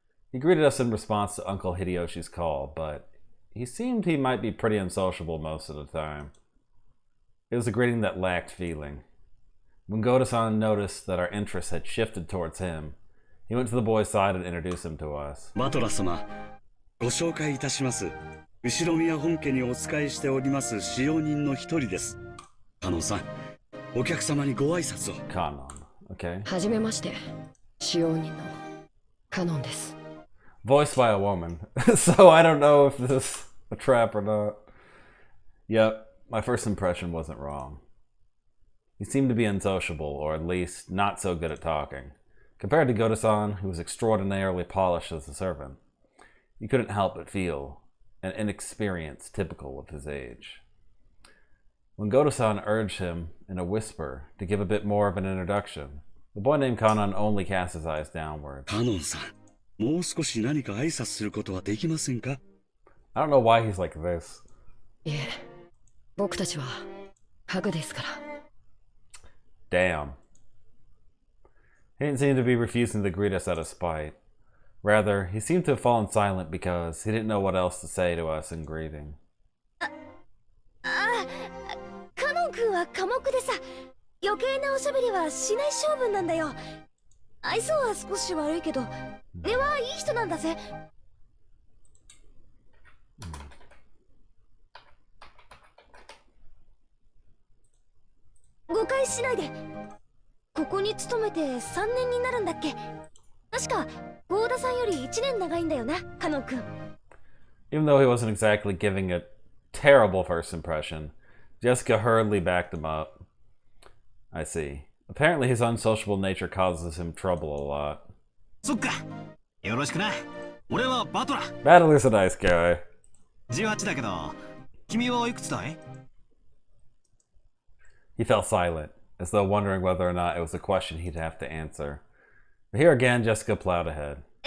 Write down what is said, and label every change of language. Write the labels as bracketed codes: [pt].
[en] He greeted us in response to Uncle Hideyoshi's call, but he seemed he might be pretty unsociable most of the time. It was a greeting that lacked feeling. When Goto-san noticed that our interest had shifted towards him, he went to the boy's side and introduced him to us. [ja] バトラ様、ご紹介いたします。後宮本家にお仕えしております使用人の一人です。カノンさん、お客様にご挨拶を。 [en] Kanon, okay. [ja] はじめまして、使用人のカノンです。 [en] Voiced by a woman, so I don't know if this is a trap or not. Yep, my first impression wasn't wrong. He seemed to be unsociable, or at least not so good at talking. Compared to Goto-san, who was extraordinarily polished as a servant, you couldn't help but feel an inexperience typical of his age. When Goto-san urged him in a whisper to give a bit more of an introduction, the boy named Kanon only cast his eyes downward. [ja] カノンさん、もう少し何か挨拶することはできませんか？ [en] I don't know why he's like this. [ja] いえ、僕たちはハグですから。 [en] Damn. He didn't seem to be refusing to greet us out of spite. Rather, he seemed to have fallen silent because he didn't know what else to say to us in greeting. [ja] カノン君は寡黙でさ、余計なおしゃべりはしない性分なんだよ。愛想は少し悪いけど、根はいい人なんだぜ。誤解しないで。ここに勤めて3年になるんだっけ。確か郷田さんより1年長いんだよな、カノン君。 [en] Even though he wasn't exactly giving a terrible first impression, Jessica hurriedly backed him up. I see. Apparently his unsociable nature causes him trouble a lot. [ja] そっか。よろしくな。俺はバトラ。 [en] Battler's a nice guy. [ja] 18だけど、君はいくつだい？ [en] He fell silent, as though wondering whether or not it was a question he'd have to answer. But here again, Jessica plowed ahead.